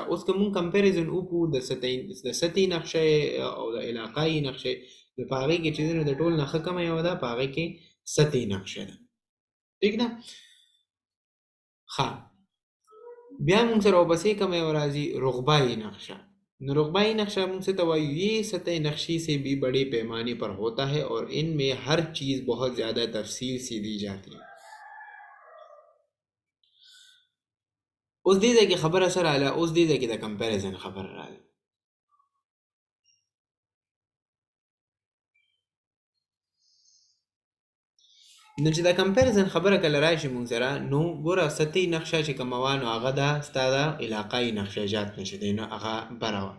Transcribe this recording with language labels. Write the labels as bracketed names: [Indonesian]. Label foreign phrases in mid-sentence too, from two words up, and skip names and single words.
[Pashto] اوس که مونږ کمپیریزن وکړو د سطحي نقشه او د علاقایي نقشې، نو په هغې کې چې دی نو د ټول نه ښه کومه یوه ده، په هغې کې سطحي نقشه ده. ټیک ده. ښه، بیا مونږ سره ورپسې کومه یوه راځي؟ رغبائی نقشہ. نو رغبائی نقشہ مونږ څه ته وایو؟ [Urdu] یہ سطح نقشی سے بھی بڑے پیمانے پر ہوتا ہے اور ان میں ہر چیز بہت زیادہ تفصیل سے دی جاتی ہے. [Pashto] اوس دې ځای کې خبره څه راغله؟ اوس دې ځای کې د کمپیریزن خبره راغله. نو چې د کمپیریزن خبره کله راشي مونږ سره، نو ګوره سطحي نقشه چې کومه وه نو هغه ده ستا د علاقایي نقشه جات نه چې دی نو هغه بره وه.